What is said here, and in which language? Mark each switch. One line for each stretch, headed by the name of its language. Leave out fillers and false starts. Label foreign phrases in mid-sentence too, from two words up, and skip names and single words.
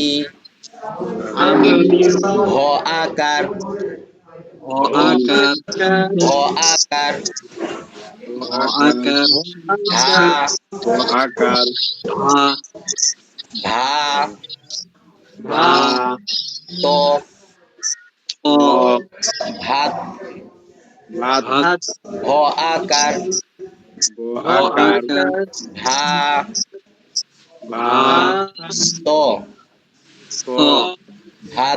Bangla: আমি, ভ আকার, অ আকার, ভ আকার, অ আকার, ধা, অ আকার, ধা, ভা, ভা, ত, অ, ভাত, ভাত, ভ আকার, ব আকার, ভা, ভা, ত, ত, ভাত,